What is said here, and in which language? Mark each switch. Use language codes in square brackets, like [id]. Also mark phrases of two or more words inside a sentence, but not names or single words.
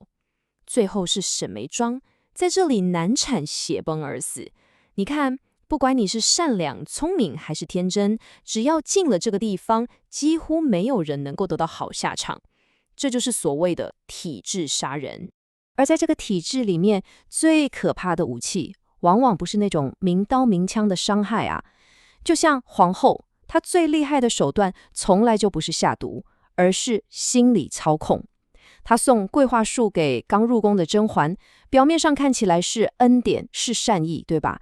[zh] 最後是沈眉莊在這裡難產血崩而死。你看，不管你是善良、聰明還是天真，只要進了這個地方，幾乎沒有人能夠得到好下場。這就是所謂的體制殺人。而在這個體制裡面，最可怕的武器，往往不是那種明刀明槍的傷害啊，就像皇後。他最厲害的手段從來就不是下毒，而是心理操控。他送桂花樹給剛入宮的甄嬛，表面上看起來是恩典，是善意，對吧？